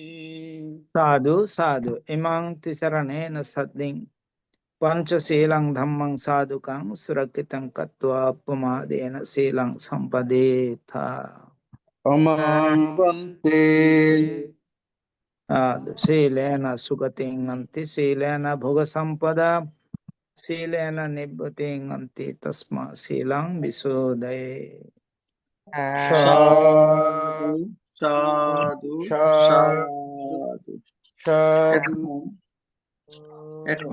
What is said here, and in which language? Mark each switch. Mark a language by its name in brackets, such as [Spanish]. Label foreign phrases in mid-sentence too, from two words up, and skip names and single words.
[Pali] Sadhu sadhu imang tisaranena sadding pancha silang dhammang sadhukang surakitang katva pamadena silang sampadetha. Amavanti Silena sugating nanti silena bhoga sampada শীলেন নিব্বতিং অন্তি তস্মা শীলং বিশোদয়ে। সাধু সাধু সাধু সাধু। সাধু। [Bangla] এখন